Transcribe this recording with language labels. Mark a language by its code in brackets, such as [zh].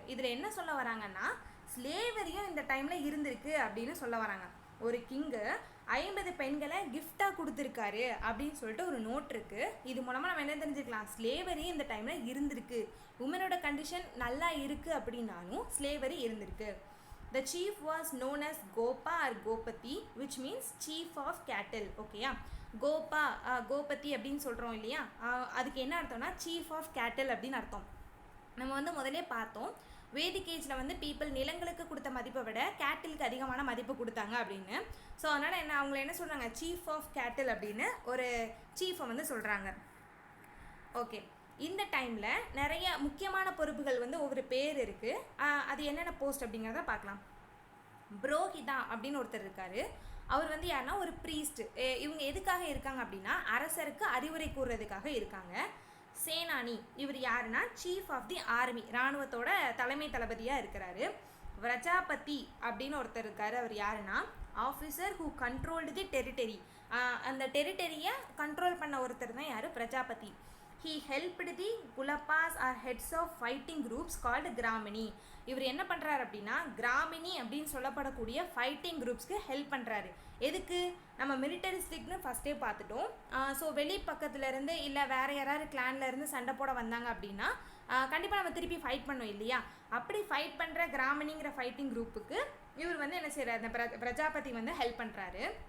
[ta] இதில் என்ன சொல்ல வராங்கன்னா, ஸ்லேவரியும் இந்த டைமில் இருந்திருக்கு அப்படின்னு சொல்ல வராங்க. ஒரு கிங்கு 50 பெண்களை கிஃப்டாக கொடுத்துருக்காரு அப்படின்னு சொல்லிட்டு ஒரு நோட் இருக்குது. இது மூலமாக நம்ம என்ன தெரிஞ்சுக்கலாம், ஸ்லேவரி இந்த டைமில் இருந்திருக்கு, உமனோட கண்டிஷன் நல்லா இருக்குது அப்படின்னாலும் ஸ்லேவரி இருந்திருக்கு. [en] The chief was known as Gopa or Gopati, which means chief of cattle. [ta] ஓகேயா, கோபா கோபதி அப்படின்னு சொல்கிறோம் இல்லையா, அதுக்கு என்ன அர்த்தம்னா சீஃப் ஆஃப் கேட்டில் அப்படின்னு அர்த்தம். நம்ம வந்து முதலே பார்த்தோம், வேதிக் ஏஜில் வந்து பீப்புள் நிலங்களுக்கு கொடுத்த மதிப்பை விட கேட்டிலுக்கு அதிகமான மதிப்பு கொடுத்தாங்க அப்படின்னு. ஸோ அதனால் அவங்கள என்ன சொல்கிறாங்க, சீஃப் ஆஃப் கேட்டில் அப்படின்னு ஒரு சீஃபை வந்து சொல்கிறாங்க. ஓகே, இந்த டைமில் நிறைய முக்கியமான பொறுப்புகள் வந்து ஒவ்வொரு பேர் இருக்குது. அது என்னென்ன போஸ்ட் அப்படிங்கிறத பார்க்கலாம். புரோஹிதா அப்படின்னு ஒருத்தர் இருக்கார். அவர் வந்து யாருன்னா ஒரு ப்ரீஸ்ட். இவங்க எதுக்காக இருக்காங்க அப்படின்னா அரசருக்கு அறிவுரை கூறுறதுக்காக இருக்காங்க. சேனானி, இவர் யாருன்னா சீஃப் ஆஃப் தி ஆர்மி, இராணுவத்தோட தலைமை தளபதியாக இருக்கிறாரு. பிரஜாபதி அப்படின்னு ஒருத்தர் இருக்கார். அவர் யாருன்னா [en] officer who controlled the territory, [ta] அந்த டெரிட்டரியை கண்ட்ரோல் பண்ண ஒருத்தர் தான் யார், Prajapati. [en] He helped the Kulapas or heads of fighting groups called Gramini. [ta] இவர் என்ன பண்ணுறாரு அப்படின்னா கிராமினி அப்படின்னு சொல்லப்படக்கூடிய ஃபைட்டிங் குரூப்ஸ்க்கு ஹெல்ப் பண்ணுறாரு. எதுக்கு, நம்ம மிலிட்டரிஸ்டிக்னு ஃபஸ்ட்டே பார்த்துட்டோம். ஸோ வெளி பக்கத்துலேருந்து இல்லை வேறு யாராவது கிளான்லேருந்து சண்டை போட வந்தாங்க அப்படின்னா கண்டிப்பாக நம்ம திருப்பி ஃபைட் பண்ணோம் இல்லையா. அப்படி ஃபைட் பண்ணுற கிராமினிங்கிற ஃபைட்டிங் குரூப்புக்கு இவர் வந்து என்ன செய்கிறார், அந்த பிரஜாபதி வந்து ஹெல்ப் பண்ணுறாரு.